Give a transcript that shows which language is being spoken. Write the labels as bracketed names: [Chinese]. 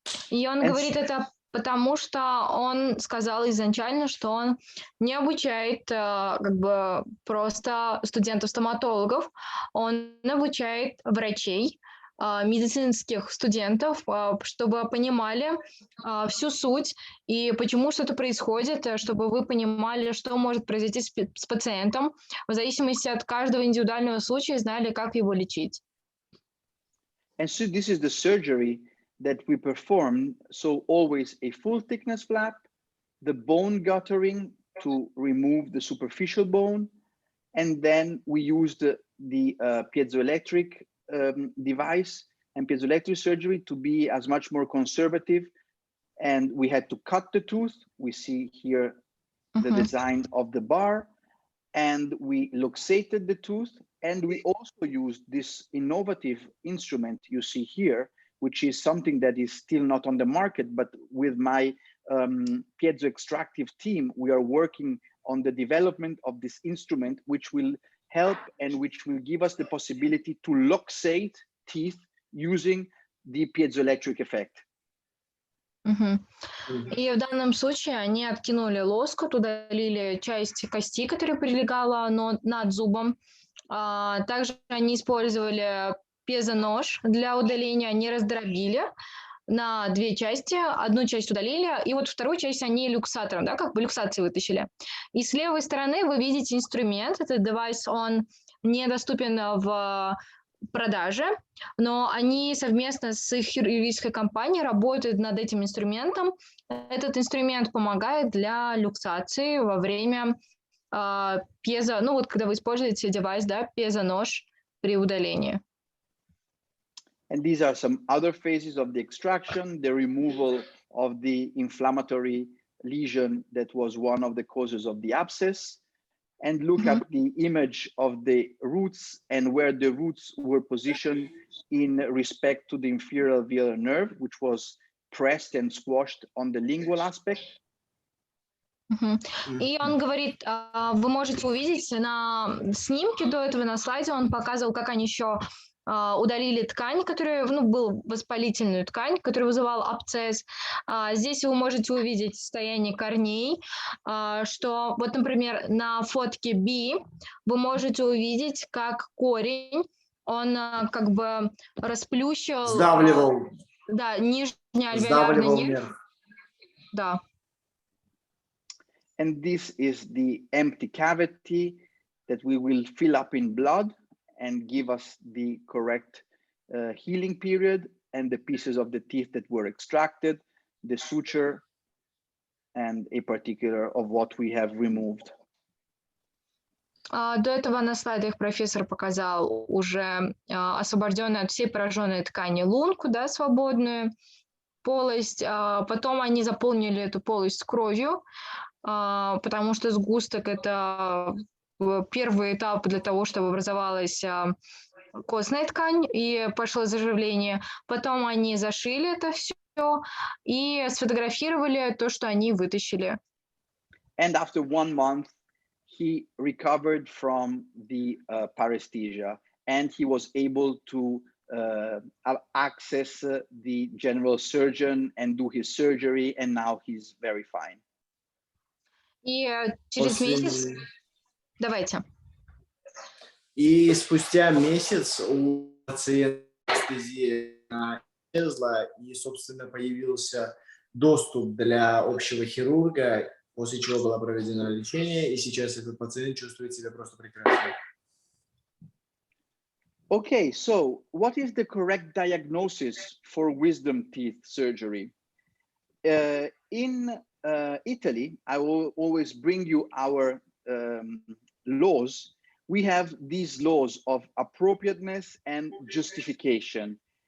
[Russian] И он говорит это потому, что он сказал изначально, что он не обучает просто студентов-стоматологов, он обучает врачей, медицинских студентов, чтобы понимали всю суть и почему что-то происходит, чтобы вы понимали, что может произойти с пациентом, в зависимости от каждого индивидуального случая, знали, как его лечить. [English] And so this is the surgery that we perform. So always a full thickness flap, the bone guttering to remove the superficial bone, and then we use the piezoelectric device and piezoelectric surgery to be as much more conservative. And we had to cut the tooth. We see here the design of the bar, and we luxated the tooth. And we also used this innovative instrument you see here, which is something that is still not on the market, but with my piezoextractive team, we are working on the development of this instrument, which will help and which will give us the possibility to luxate teeth using the piezoelectric effect. [Russian] И в данном случае они откинули лоскут, удалили часть кости, которая прилегала над зубом. Также они использовали пезонож для удаления, они раздробили на две части. Одну часть удалили, и вот вторую часть они люксатором, да, как бы люксацией вытащили. И с левой стороны вы видите инструмент. Этот девайс, он недоступен в продаже, но они совместно с их хирургической компанией работают над этим инструментом. Этот инструмент помогает для люксации во время пезо, ну вот когда вы используете девайс, да, пезонож при удалении. [English] And these are some other phases of the extraction, the removal of the inflammatory lesion that was one of the causes of the abscess. And look at the image of the roots and where the roots were positioned in respect to the inferior alveolar nerve, which was pressed and squashed on the lingual aspect. [Russian] И он говорит, вы можете увидеть на снимке до этого, на слайде, он показывал, как они еще удалили ткань, которая, ну, был воспалительную ткань, которая вызывала абсцесс. Здесь вы можете увидеть состояние корней, что вот, например, на фотке B вы можете увидеть, как корень, он как бы расплющил... Сдавливал. Да, нижний альвеолярный нерв. Да. [English] And this is the empty cavity that we will fill up in blood and give us the correct healing period, and the pieces of the teeth that were extracted, the suture, and a particular of what we have removed. [Russian] До этого на слайдах профессор показал уже освобожденную от всей пораженной ткани лунку, да, свободную полость. Потом они заполнили эту полость кровью, потому что сгусток – это первый этап для того, чтобы образовалась костная ткань и пошло заживление. Потом они зашили это все и сфотографировали то, что они вытащили. [English] And after 1 month, he recovered from the paresthesia, and he was able to access the general surgeon and do his surgery, and now he's very fine. [Russian] И через месяц... Давайте. И спустя месяц у пациента анестезия исчезла, и, собственно, появился доступ для общего хирурга, после чего было проведено лечение, и сейчас этот пациент чувствует себя просто прекрасно. [English] Okay, so what is the correct diagnosis for wisdom teeth surgery? In Italy, I will always bring you our laws. We have these laws of appropriateness and justification.